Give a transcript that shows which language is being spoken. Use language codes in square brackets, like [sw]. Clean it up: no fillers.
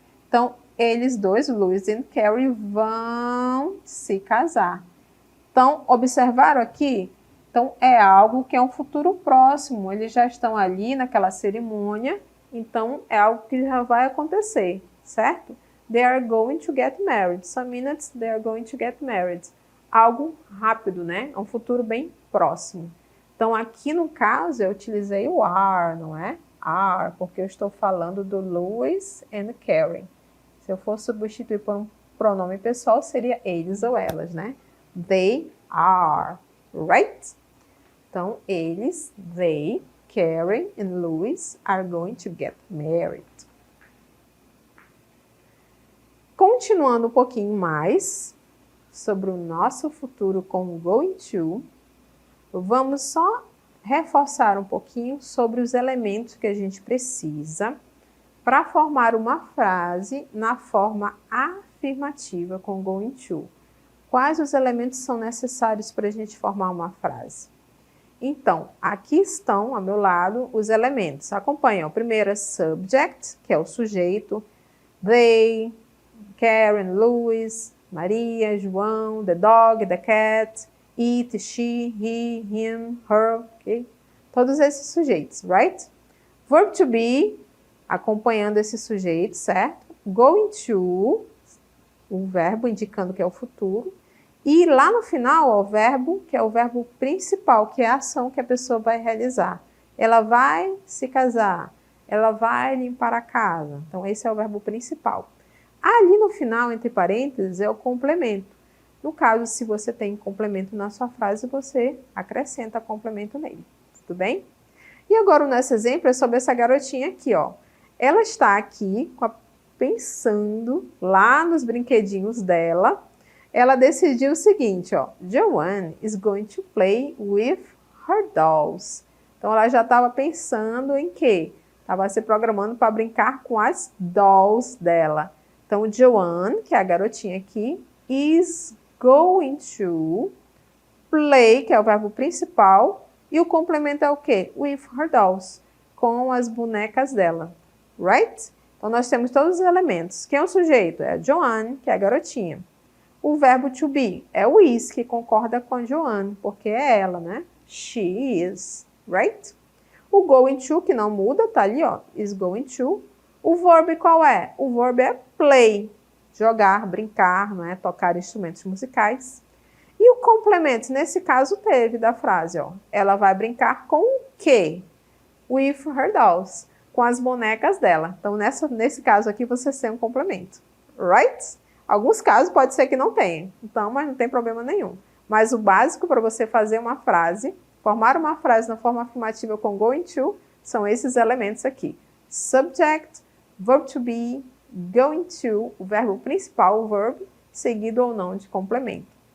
[pt] Então, eles dois, Louis e Karen, vão se casar. Então, observaram aqui? Então, é algo que é um futuro próximo. Eles já estão ali naquela cerimônia. Então, é algo que já vai acontecer, certo? [en] They are going to get married. Some minutes, they are going to get married. [pt] Algo rápido, né? É um futuro bem próximo. Então, aqui no caso, eu utilizei o are, não é? Are, porque eu estou falando do Louis and Karen. Se eu for substituir por um pronome pessoal, seria eles ou elas, né? [en] They are, right? [pt] Então, eles, [en] they, Karen and Louis are going to get married. [pt] Continuando um pouquinho mais sobre o nosso futuro com o going to, vamos só reforçar um pouquinho sobre os elementos que a gente precisa para formar uma frase na forma afirmativa com going to. Quais os elementos são necessários para a gente formar uma frase? Então, aqui estão, ao meu lado, os elementos. Acompanham. O primeiro é subject, que é o sujeito. [en] They, Karen, Louis, Maria, João, the dog, the cat, it, she, he, him, her, ok? [pt] Todos esses sujeitos, right? Verb to be, acompanhando esse sujeito, certo? Going to, o verbo indicando que é o futuro. E lá no final, ó, o verbo, que é o verbo principal, que é a ação que a pessoa vai realizar. Ela vai se casar, ela vai limpar a casa. Então, esse é o verbo principal. Ali no final, entre parênteses, é o complemento. No caso, se você tem complemento na sua frase, você acrescenta complemento nele. Tudo bem? E agora, o nosso exemplo é sobre essa garotinha aqui, ó. Ela está aqui pensando lá nos brinquedinhos dela. Ela decidiu o seguinte, ó. [en] Joanne is going to play with her dolls. [pt] Então, ela já estava pensando em quê? Estava se programando para brincar com as dolls dela. Então, Joanne, que é a garotinha aqui, [en] is going to play, [pt] que é o verbo principal, e o complemento é o quê? [en] With her dolls, [pt] com as bonecas dela, right? Então, nós temos todos os elementos. Quem é o sujeito? É a Joanne, que é a garotinha. O verbo to be é o is, que concorda com a Joanne, porque é ela, né? [en] She is, right? O going to, [pt] que não muda, tá ali, ó, [en] is going to. [pt] O verbo qual é? O verbo é play, jogar, brincar, né? Tocar instrumentos musicais. E o complemento, nesse caso, teve da frase, ó. Ela vai brincar com o quê? [en] With her dolls, [pt] com as bonecas dela. Então, nesse caso aqui, você tem um complemento, right? Alguns casos pode ser que não tenha, então, mas não tem problema nenhum. Mas o básico para você fazer uma frase, formar uma frase na forma afirmativa com going to, são esses elementos aqui. Subject, verb to be, going to, o verbo principal, o verb, seguido ou não de complemento.